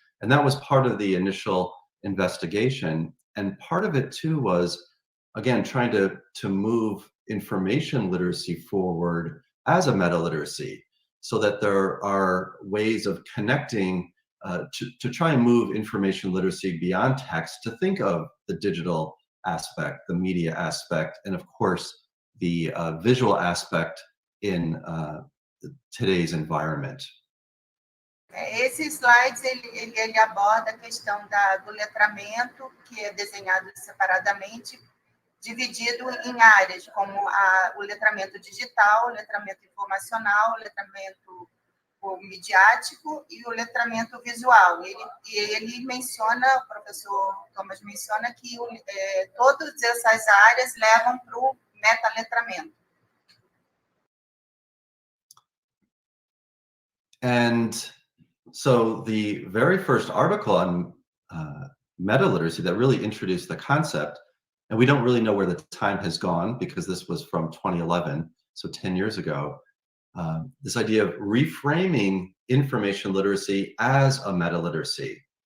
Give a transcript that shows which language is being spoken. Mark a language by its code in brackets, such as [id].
[en] And that was part of the initial investigation. And part of it too was, again, trying to move information literacy forward as a meta literacy, so that there are ways of connecting to try and move information literacy beyond text, to think of the digital aspect, the media aspect, and of course, the visual aspect in today's environment. [pt] Esse slide ele aborda a questão do letramento, que é desenhado separadamente, dividido em áreas, como o letramento digital, o letramento informacional, o letramento midiático e o letramento visual. Ele menciona, o professor Thomas menciona, que todas essas áreas levam para o metaletramento. [en] And so the very first article on meta-literacy that really introduced the concept, and we don't really know where the time has gone because this was from 2011, so 10 years ago, this idea of reframing information literacy as a meta-literacy.